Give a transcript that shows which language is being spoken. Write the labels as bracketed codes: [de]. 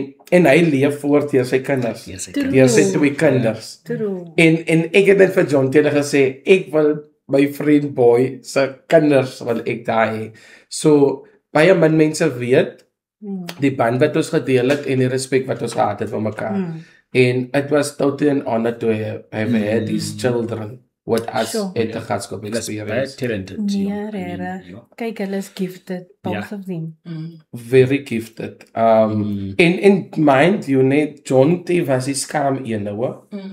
[af] En hy leef voort deur sy kinders. Deur sy 2 kinders. En ek het net vir John Taylor gesê, ek wil my vriend Boy se kinders wil ek daar hê. So baie min mense weet die band wat ons gedeel het en die respek wat ons gehad het vir mekaar. [en] And it was totally an honor to have had these children with us at the Gatskop experience. Talented. [af] Kyk, hulle is [en] gifted, both of them. Very gifted. [af] En [en] mind you, [af] net John T was die skaam een hoor.